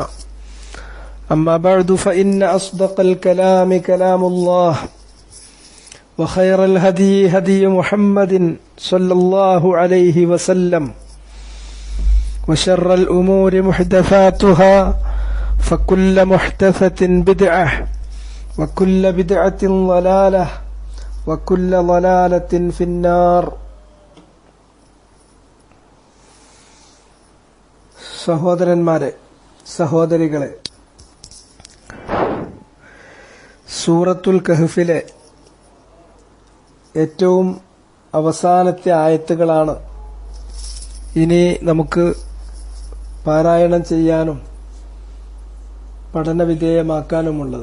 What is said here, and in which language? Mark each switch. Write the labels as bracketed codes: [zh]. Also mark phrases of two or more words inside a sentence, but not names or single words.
[ar] أما بعد فإن أصدق الكلام كلام الله وخير الهدي هدي محمد صلى الله عليه وسلم وشر الأمور محدثاتها فكل محدثة بدعة وكل بدعة ضلالة وكل ضلالة في النار. [ml] സഹോദരന്മാരെ, സഹോദരികളെ, സൂറത്തുൽ കഹ്ഫിലെ ഏറ്റവും അവസാനത്തെ ആയത്തുകളാണ് ഇനി നമുക്ക് പാരായണം ചെയ്യാനും പഠനവിധേയമാക്കാനുമുള്ളത്.